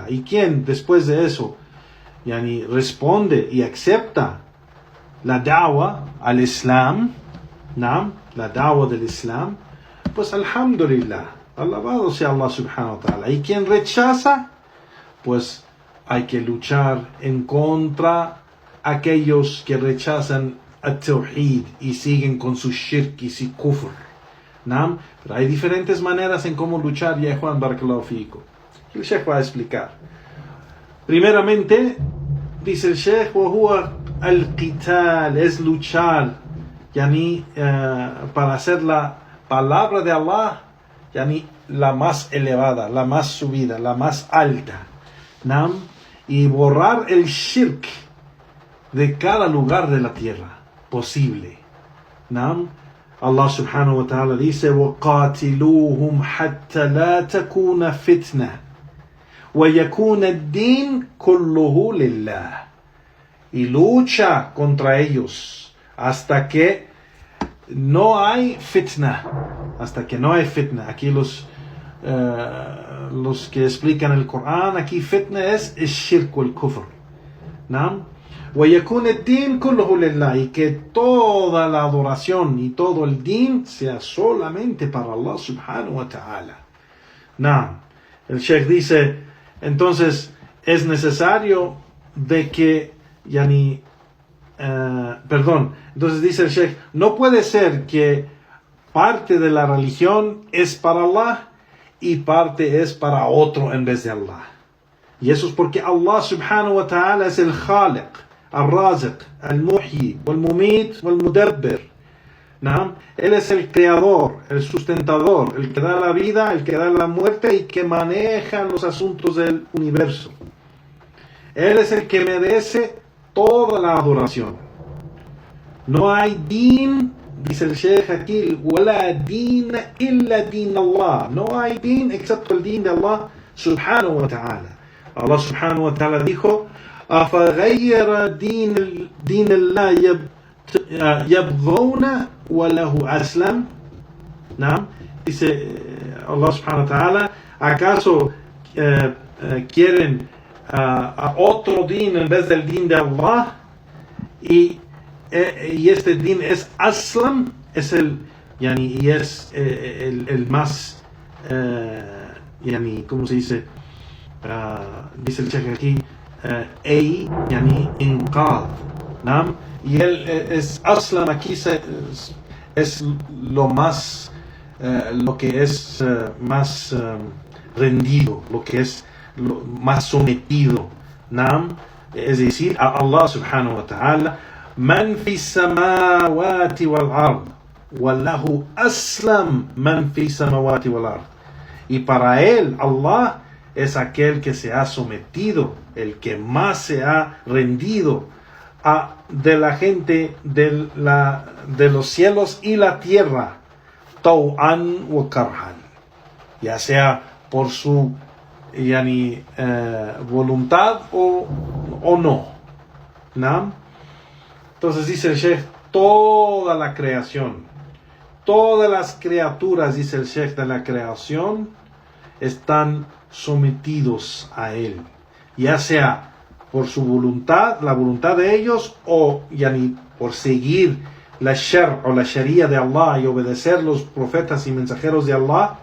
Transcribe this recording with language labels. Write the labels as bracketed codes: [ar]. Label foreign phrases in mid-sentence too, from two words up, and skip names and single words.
[es] Y quien después de eso responde y acepta la [ar] دعوة الإسلام, [es] la da'wa del Islam, pues alhamdulillah, alabado sea Allah [ar] سبحانه وتعالى. [es] Y quien rechaza, pues hay que luchar en contra aquellos que rechazan al tawhid y siguen con su shirk y su kufr. Pero hay diferentes maneras en cómo luchar, ya Juan [ar] بارك الله فيكم. [es] El Sheikh va a explicar. Primeramente, dice el Sheikh, [ar] وهو القتال, [es] es luchar, para hacer la palabra de Allah, la más elevada, la más subida, la más alta, y borrar el shirk de cada lugar de la tierra posible. Allah [ar] سبحانه وتعالى [es] dice, [ar] وَقَاتِلُوهُمْ حَتَّى لَا تَكُونَ فِتْنَةً وَيَكُونَ الدِّينُ كُلُّهُ لِلَّهِ. [es] Y lucha contra ellos hasta que no hay fitna. Hasta que no hay fitna. Aquí los que explican el Corán, aquí fitna es el shirk o el kufr. [ar] وَيَكُونَ الدِّينُ كُلُّهُ لِلَّهِ. [es] Y que toda la adoración y todo el din sea solamente para Allah [ar] سبحانه وتعالى. [es] El Sheikh dice, entonces es necesario de que entonces dice el Sheikh, no puede ser que parte de la religión es para Allah y parte es para otro en vez de Allah. Y eso es porque Allah [ar] سبحانه وتعالى [es] es el Khaliq, el Raziq, el Muhyi, el Mumit, el Mudabbir. Él es el creador, el sustentador, el que da la vida, el que da la muerte y que maneja los asuntos del universo. Él es el que merece toda la adoración. No hay din, dice el Sheikh aquí, [ar] وَلَا دِينَ إِلَّا دِينَ اللَّهِ. [es] No hay din excepto el din de Allah [ar] سبحانه وتعالى. [es] Allah [ar] سبحانه وتعالى [es] dijo, [ar] أَفَغَيَّرَ دِينَ اللَّهِ يَبْغُونَ وَلَهُ أَسْلَمَ. [es] Dice Allah [ar] سبحانه وتعالى, [es] ¿acaso quieren a otro din en vez del din de Allah? Y este din es aslam, es el más ¿cómo se dice? Dice el Sheikh aquí inqad, y él es aslam aquí es lo más lo que es más rendido, lo que es más sometido, es decir, a Allah [ar] سبحانه وتعالى. من في السماوات والأرض والله أسلم من في السماوات والأرض. [es] Y para él, Allah es aquel que se ha sometido, el que más se ha rendido de la gente de los cielos y la tierra, [ar] طوعا وكرها, [es] ya sea por su voluntad o no. Entonces dice el Sheikh, toda la creación, todas las criaturas, dice el Sheikh, de la creación están sometidos a él, ya sea por su voluntad, la voluntad de ellos, o por seguir la shar o la sharia de Allah y obedecer los profetas y mensajeros de Allah.